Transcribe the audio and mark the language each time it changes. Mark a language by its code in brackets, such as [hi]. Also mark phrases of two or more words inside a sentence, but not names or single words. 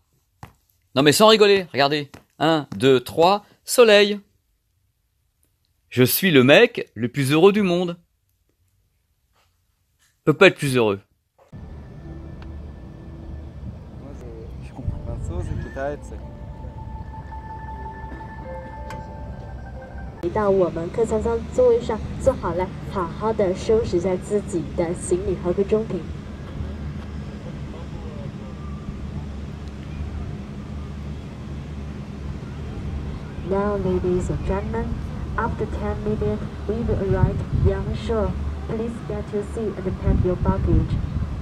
[fr] Non mais sans rigoler, regardez. 1, 2, 3, soleil. Je suis le mec le plus heureux du monde. Peut pas être plus heureux. Je comprends pas ça, c'est peut-être. [zh] 回到我们客舱座位上，坐好了，好好的收拾一下自己的行李和贵重品。 [en] Now, ladies and gentlemen, after 10 minutes, we will arrive Yangshuo. Please get your seat and pack your baggage.